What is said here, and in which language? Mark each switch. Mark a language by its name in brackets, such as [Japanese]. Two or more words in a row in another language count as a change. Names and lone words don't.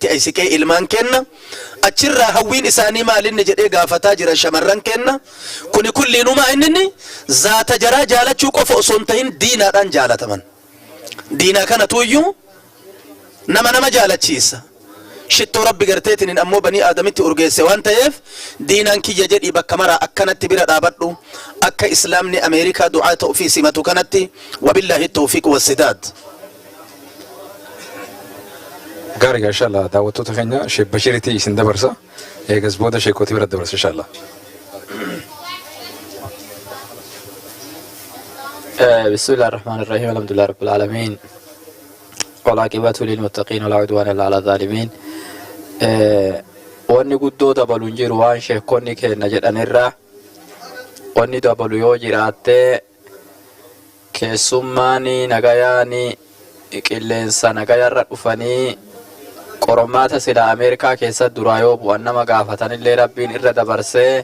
[Oromo] aysiqee ilmaan kenna achirraa hawwiin isaanii maalinni jedhee gaafataa jira shamarran kenna kuni kulliinumaa inni zaata jaraa jaalachuu qofa osoo hin tahin diinaadhaan jaalataman diinaa kana tuuyyuu nama jaalachiisa shittoo rabbi garteetiin ammoo banii aadamitti urgeesse waan ta'eef diinaan kiyya jedhii bakka maraa akkanatti bira dhaabadhu akka islaamni Ameerikaa du'aa ta'u fi simatu kanatti [Arabic] وبالله التوفيق والسداد. [Oromo] Gaarii inshallah daawwattoota keenya Sheekh Bashiriitii isin dabarsa eegas booda sheekotii bira dabarsa inshallah. [Arabic] بسم الله الرحمن الرحيم الحمد لله رب العالمين والعاقبة للمتقين ولا عدوان إلا على الظالمين [Oromo] wanni guddoo dabaluun jiru waan sheekonni kenna jedhanirra wanni dabalu yoo jiraatte keessummaani nagayaani qilleensa nagayarra dhufanii qormaata sila Ameerikaa keessa duraa yoo bu'an nama gaafatanillee rabbiin irra dabarsee